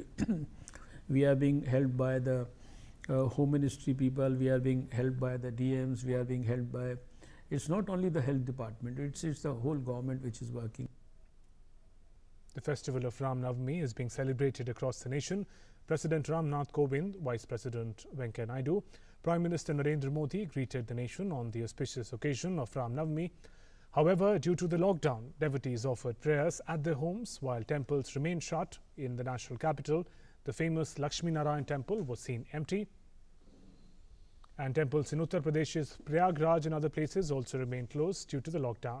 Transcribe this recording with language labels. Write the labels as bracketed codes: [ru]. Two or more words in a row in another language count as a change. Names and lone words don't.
[en] We are being helped by the Home Ministry people, we are being helped by the DMs, we are being helped by, it's not only the health department, it's the whole government which is working. The festival of Ram Navami is being celebrated across the nation. President Rajnath Kovind, Vice President Venkaiah Naidu, Prime Minister Narendra Modi greeted the nation on the auspicious occasion of Ram Navami. However, due to the lockdown, devotees offered prayers at their homes while temples remained shut. In the national capital, the famous Lakshmi Narayan temple was seen empty. And temples in Uttar Pradesh's Prayagraj and other places also remained closed due to the lockdown.